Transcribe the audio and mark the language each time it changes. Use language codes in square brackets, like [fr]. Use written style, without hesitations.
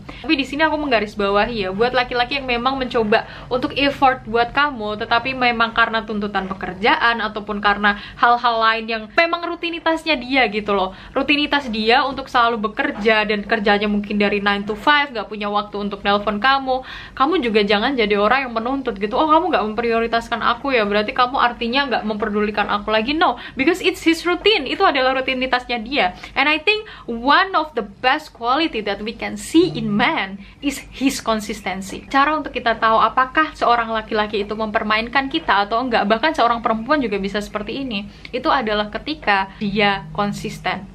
[id] Tapi di sini aku menggarisbawahi ya, buat laki-laki yang memang mencoba untuk effort buat kamu, tetapi memang karena tuntutan pekerjaan ataupun karena hal-hal lain yang memang rutinitasnya dia gitu loh. Rutinitas dia untuk selalu bekerja dan kerjanya mungkin dari 9 to 5, gak punya waktu untuk nelpon kamu. Kamu juga jangan jadi orang yang menuntut gitu, oh kamu gak memprioritaskan aku ya, berarti kamu artinya gak memperdulikan aku lagi. [en] No, because it's his routine. [id] Itu adalah rutinitasnya dia. [en] And I think one of the best quality that we can see in man is his consistency. [id] Cara untuk kita tahu apakah seorang laki-laki itu mempermainkan kita atau enggak, bahkan seorang perempuan juga bisa seperti ini, itu adalah ketika dia konsisten.